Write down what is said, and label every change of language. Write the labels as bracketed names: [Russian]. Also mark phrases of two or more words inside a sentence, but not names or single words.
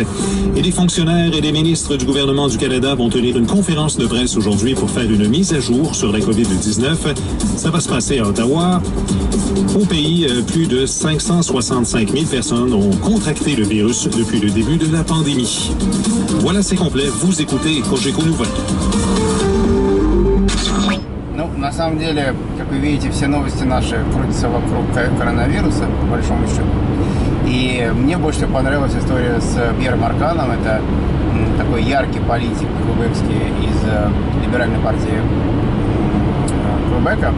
[French] Et des fonctionnaires et des ministres du gouvernement du Canada vont tenir une conférence de presse aujourd'hui pour faire une mise à jour sur la COVID-19. Ça va se passer à Ottawa. Au pays, plus de 565 000 personnes ont contracté le virus depuis le début de la pandémie. Voilà, c'est complet. Vous écoutez Cogeco Nouvelles. [Russian] Ну, на самом деле, как вы видите, все новости наши крутятся вокруг коронавируса, по большому счету. И мне больше всего понравилась история с Пьером Арканом. Это такой яркий политик квебекский из либеральной партии Квебека.